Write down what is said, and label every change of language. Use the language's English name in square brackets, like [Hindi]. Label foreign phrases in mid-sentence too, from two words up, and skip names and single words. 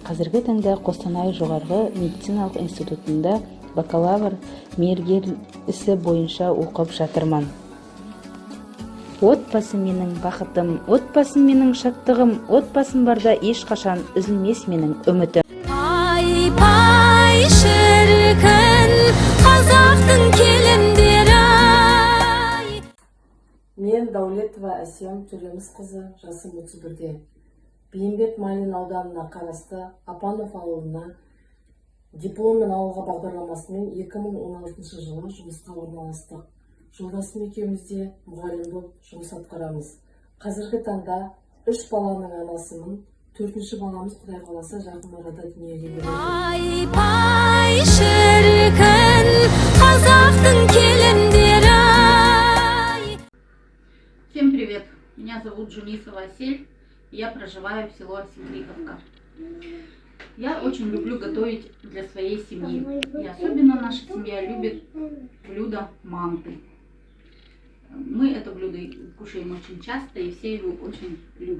[Kazakh] Қазіргі таңда Қостанай жоғарғы медициналық институтында бакалавр мергел ісі бойынша оқып жатырмын. От отбасым менің бақытым, отбасым менің шаттығым, отбасым барда ешқашан үзілмес менің үмітім. Pay pay şerken Қазақтың келіндері ай. Мен Даулетова Әсем Төлеміс қызы, жасым 31-де. Бейімбет Майлин ауданына қарасты Апанов ауылына дипломмен ауылға бағдарламасымен 2016 жылы жұмысқа орналастық. Жолдасым екеумізде мұғалім болып жұмыс атқарамыз. Қазіргі таңда 3 баланың анасымын. 4-ші баламыз Құдай қаласа жақын арада дүниеге келеді. Pay pay şerken Қазақтың келіндері ай. [Russian] Всем привет! Меня зовут Жунисова Асель, и я проживаю в село Осинкриковка. Я очень люблю готовить для своей семьи, и особенно наша семья любит блюдо манты. Мы это блюдо кушаем очень часто, и все его очень любят.